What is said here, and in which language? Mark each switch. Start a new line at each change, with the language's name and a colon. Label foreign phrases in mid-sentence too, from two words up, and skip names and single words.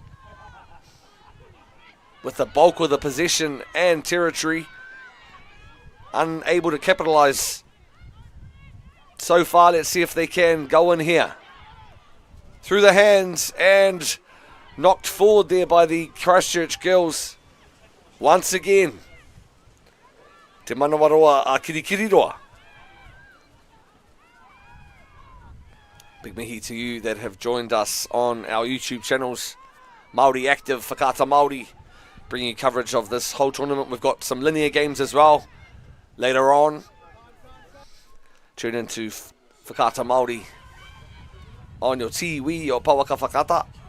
English: With the bulk of the possession and territory. Unable to capitalise so far. Let's see if they can go in here. Through the hands and knocked forward there by the Christchurch girls. Once again.
Māori: Te manawaroa a Kirikiriroa.
English: Big mihi to you that have joined us on our YouTube channels. Māori Active, Whakaata Māori. Bringing you coverage of this whole tournament. We've got some linear games as well later on. Tune into Whakaata Māori on your
Māori: tiwi o Pawaka Whakaata.